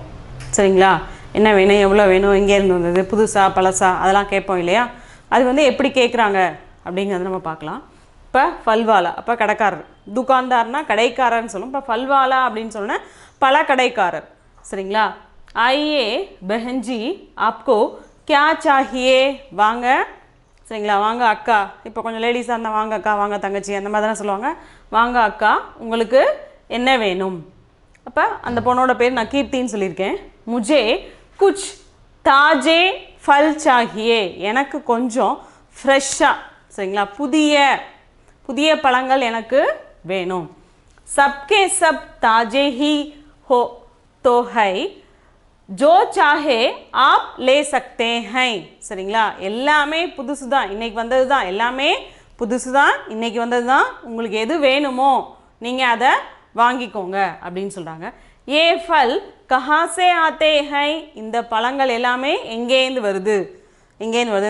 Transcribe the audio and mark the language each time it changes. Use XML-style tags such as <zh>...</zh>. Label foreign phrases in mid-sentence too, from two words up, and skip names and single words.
<ta>சரிங்களா? என்ன வேணும், எவ்வளோ வேணும், எங்கே இருந்து வந்தது, புதுசா பழசா அதெல்லாம் கேட்போம் இல்லையா? அது எப்படி கேட்குறாங்க அப்படிங்கிறத நம்ம பார்க்கலாம். இப்போ ஃபல்வாலா, அப்போ கடைக்காரர். துக்கான்தார்னா கடைக்காரர்னு சொல்லும். இப்போ ஃபல்வாலா அப்படின்னு சொன்னால் பழக்கடைக்காரர். சரிங்களா?</ta> <hi>आइए बहन जी आपको क्या चाहिए?</hi> <ta>வாங்க. சரிங்களா? வாங்க அக்கா. இப்போ கொஞ்சம் லேடிஸாக இருந்தால் வாங்க அக்கா, வாங்க தங்கச்சி, அந்த மாதிரி தானே சொல்லுவாங்க. வாங்க அக்கா, உங்களுக்கு என்ன வேணும்? அப்போ அந்த பொண்ணோட பேர் நான் கீர்த்தின்னு சொல்லியிருக்கேன்.</ta> <hi>मुझे कुछ ताज़े फल चाहिए,</hi> <ta>எனக்கு கொஞ்சம் ஃப்ரெஷ்ஷாக, சரிங்களா, புதிய பழங்கள் எனக்கு வேணும்.</ta> <hi>सबके सब ताज़े ही हो तो है जो चाहे आप ले सकते हैं.</hi> <ta>சரிங்களா? எல்லாமே புதுசு தான், இன்னைக்கு வந்தது தான், எல்லாமே புதுசு தான், இன்னைக்கு வந்தது தான். உங்களுக்கு எது வேணுமோ நீங்கள் அதை வாங்கிக்கோங்க அப்படின்னு சொல்கிறாங்க.</ta> <hi>ये फल कहाँ से आते हैं,</hi> <ta>இந்த பழங்கள் எல்லாமே எங்கேருந்து வருது? எங்கேருந்து வருது?</ta>